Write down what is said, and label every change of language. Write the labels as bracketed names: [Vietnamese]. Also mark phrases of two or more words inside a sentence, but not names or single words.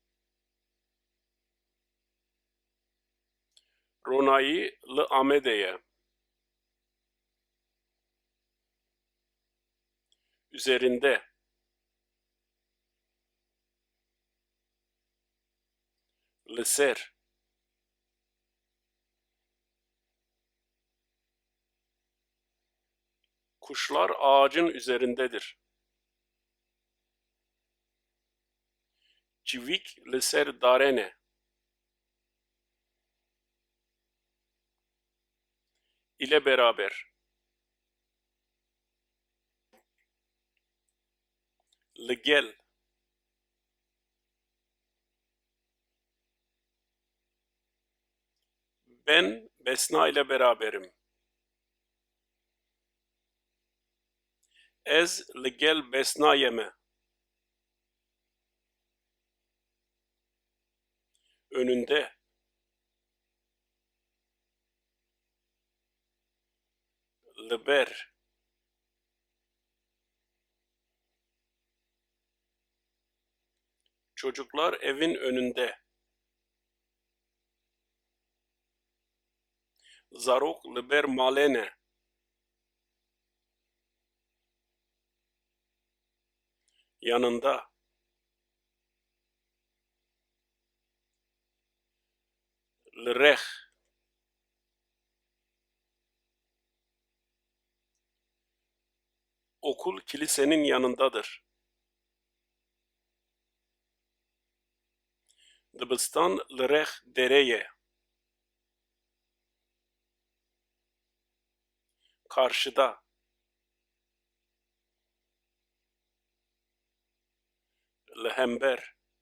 [Kurdish] Ronayı li Amede'ye. [Turkish] Üzerinde. [Kurdish] Li ser. [Turkish] Kuşlar ağacın üzerindedir. [Kurdish] Civik li ser darene. [Turkish] İle beraber. [Kurdish] Li gel. [Turkish] Ben Besna ile beraberim. [Kurdish] Ez li gel Besnayê me. [Turkish] Önünde. [Kurdish] Li ber. [Turkish] Çocuklar evin önünde. [Kurdish] Zarok li ber malê ne. [Turkish] Yanında. [Kurdish] Li rex. [Turkish] Okul kilisenin yanındadır. [Kurdish] Dibistan li rex dereye. [Turkish] Karşıda. [Kurdish] Li hember.